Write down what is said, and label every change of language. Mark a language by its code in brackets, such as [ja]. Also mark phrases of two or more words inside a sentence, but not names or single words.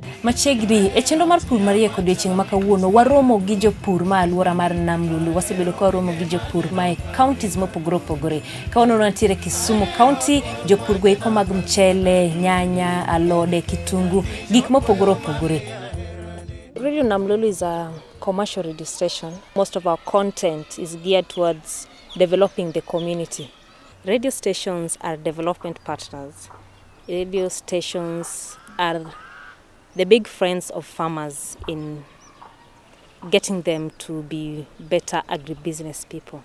[luo] Machegdi e chenro mar pur mariek odiochieng' ma kawuono waromo gi jopur ma alwora mar Nam Lulu. Wasebedo ka waromo gi jopur ma e counties mopogore opogore. Kawuono nitiere Kisumu County, jopur go iko mag mchele, nyanya, alode, kitungu, gik mopogore opogore. [en] Radio Nam Lulu is a commercial radio station. Most of our content is geared towards developing the community. Radio stations are development partners. Radio stations are the big friends of farmers in getting them to be better agribusiness people.